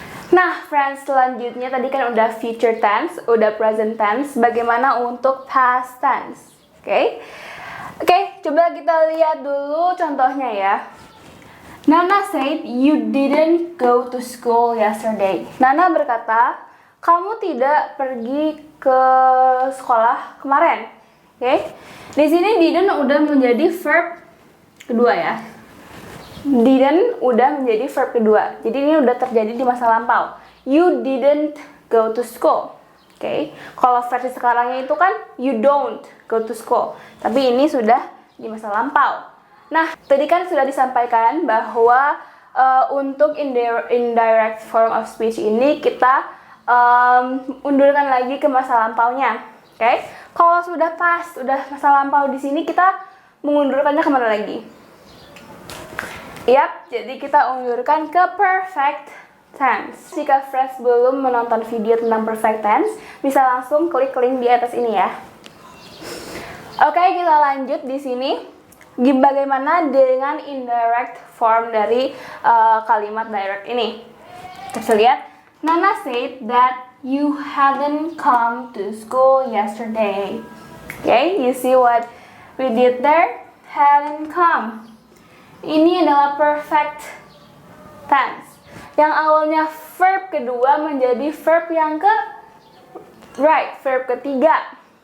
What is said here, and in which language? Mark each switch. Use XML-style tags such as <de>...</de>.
<id>Nah, friends, selanjutnya tadi kan udah future tense, udah present tense. Bagaimana untuk past tense? Oke? Oke, coba kita lihat dulu contohnya ya.</id> <en>Nana said you didn't go to school yesterday.</en> <id>Nana berkata, kamu tidak pergi ke sekolah kemarin. Oke? Di sini didn't udah menjadi verb kedua ya. Didn't udah menjadi verb kedua. Jadi ini udah terjadi di masa lampau.</id> <en>You didn't go to school. Oke?</en> <id>Kalau versi sekarangnya itu kan</id> <en>you don't go to school.</en> <id>Tapi ini sudah di masa lampau. Nah, tadi kan sudah disampaikan bahwa untuk indirect form of speech ini kita undurkan lagi ke masa lampaunya. Oke? Kalau sudah pas, sudah masa lampau di sini kita mengundurkannya kemana lagi? Yap, jadi kita undurkan ke perfect tense. Jika friends belum menonton video tentang perfect tense, bisa langsung klik link di atas ini ya. Oke, kita lanjut di sini. Bagaimana dengan indirect form dari kalimat direct ini? Kita lihat.</id> <en>Nana said that you hadn't come to school yesterday. Okay, you see what we did there? Hadn't come.</en> <id>Ini adalah perfect tense. Yang awalnya verb kedua menjadi verb yang verb ketiga.</id>